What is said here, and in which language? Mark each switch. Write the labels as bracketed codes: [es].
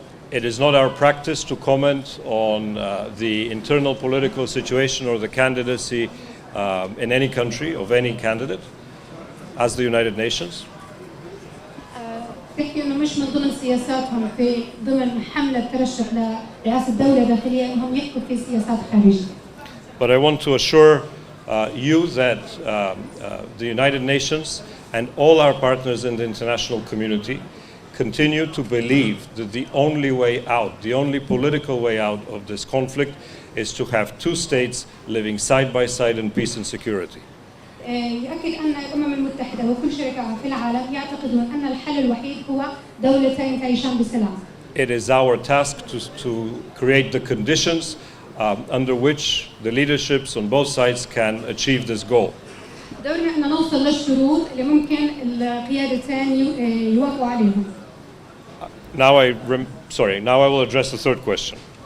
[en] It is not our practice to comment on the internal political situation or the candidacy in any country of any candidate as the United Nations. [ar] تحكي انه مش من ضمن سياساتهم في ضمن حمله ترشح لرئاسه دوله داخليه انهم يحكوا في سياسات خارجيه. [en] But I want to assure you that the United Nations and all our partners in the international community continue to believe that the only way out, the only political way out of this conflict is to have two states living side by side in peace and security. [ar] يؤكد أن الأمم المتحدة وكل شركائها في العالم يعتقدون أن الحل الوحيد هو دولتين تعيشان بسلام. [en] It is our task to create the conditions under which the leaderships on both sides can achieve this goal. [ar] دورنا أن نوصل للشروط اللي ممكن القيادتين يوافقوا عليهم. [en] Now I will address the third question.